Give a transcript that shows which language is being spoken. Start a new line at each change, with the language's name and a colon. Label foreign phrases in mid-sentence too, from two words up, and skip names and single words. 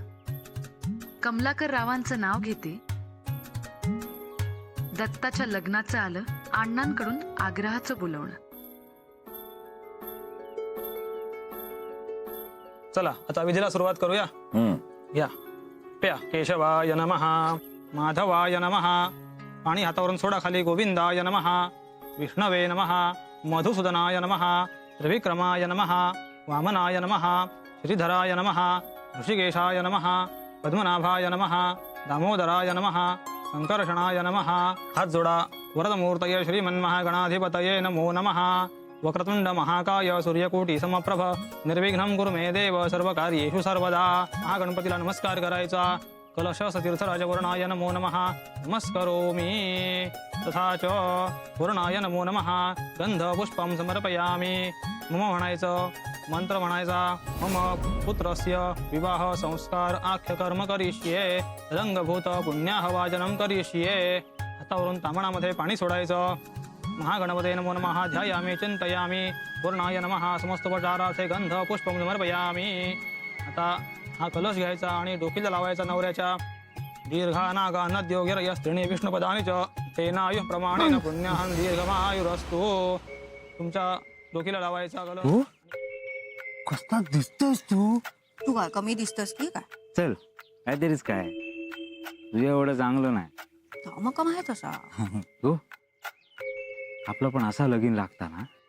Marathi: कमलाकर रावांचं नाव घेते. दत्ताच्या लग्नाचं आलं अण्णांकडून आग्रहाचं बोलवणं. चला आता विधीला सुरुवात करूया. या प्या.
Sanskrit: केशवाय नमः, माधवाय नमः.
Marathi: पाणी हातावरून सोडा खाली.
Sanskrit: गोविंदाय नमः, विष्णवे नमः, मधुसूदनाय नमः, त्रिविक्रमाय नमः, वामनाय नमः, श्रीधराय नमः, ऋषिकेशाय नमः, पद्मनाभाय नमः, दामोदराय नमः, संकर्षणाय नमः.
Marathi: हात जोडा.
Sanskrit: वरदमूर्तये श्रीमन्महागणाधिपतये नमो नमः. वक्रतुंड महाकाय सूर्यकोटी समप्रभ निर्विघ्नं कुरु मे देव सर्वकार्येषु सर्वदा.
Marathi: महागणपतीला नमस्कार करायचा.
Sanskrit: कलश सतीर्थराज वरुणाय नमो नमः नमस्करोमि. तथा च वरुणाय नमो नमः गंध पुष्पं समर्पयामि.
Marathi: मम म्हणायचं, मंत्र म्हणायचा.
Sanskrit: मम पुत्रस्य विवाह संस्कार आख्य कर्म करिष्ये. रंगभूत पुण्याहवाचनं करिष्ये.
Marathi: हातावरून तामणामध्ये पाणी सोडायचं.
Sanskrit: महागणपते नमो नमः ध्यायामि चिंतयामि. वरुणाय नमः समस्तोपचारार्थे गंध पुष्पं समर्पयामि.
Marathi: आता हा कलश घ्यायचा आणि डोकीला लावायचा नवऱ्याच्या.
Sanskrit: दीर्घानागा नद्योगिरय स्त्रीणी विष्णुपदानी च तेनायु प्रमाणेन पुण्याहं दीर्घमायुरस्तु.
Marathi: तुमच्या डोकीला लावायचा कलश. कसला दिसतोस तू? तू काय कमी दिसतोस की काय? चल काहीतरीच काय, तुझ्या एवढं चांगलं नाही. मग का माहित असा. हो, आपलं पण असा लगीन लागता ना.